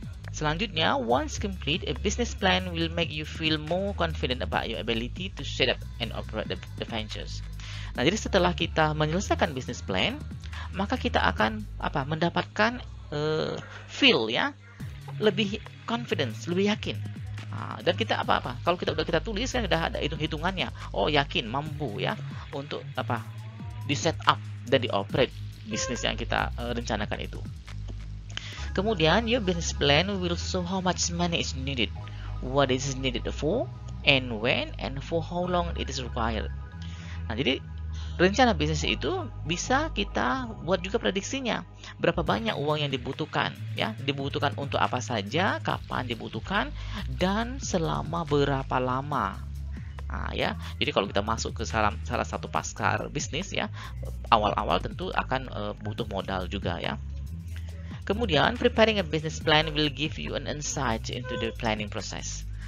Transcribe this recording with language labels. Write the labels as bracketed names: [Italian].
[English] Selanjutnya, once complete, a business plan will make you feel more confident about your ability to set up and operate the ventures. [Indonesian] Nah, jadi setelah kita menyelesaikan business plan, maka kita akan mendapatkan feel ya, lebih confidence, lebih yakin. Dan kita kalau kita tulis kan udah ada hitung-hitungannya. Yakin, mampu ya untuk di set up dan dioperate bisnis yang kita rencanakan itu. [English] Kemudian your business plan will show how much money is needed, what is needed for, and when, and for how long it is required. [Indonesian] Nah, jadi rencana bisnis itu bisa kita buat juga prediksinya. Berapa banyak uang yang dibutuhkan ya, dibutuhkan untuk apa saja, kapan dibutuhkan, dan selama berapa lama. Nah, ya. Jadi kalau kita masuk ke salah satu pasar bisnis ya, awal-awal tentu akan butuh modal juga ya. [English] Kemudian preparing a business plan will give you an insight into the planning process.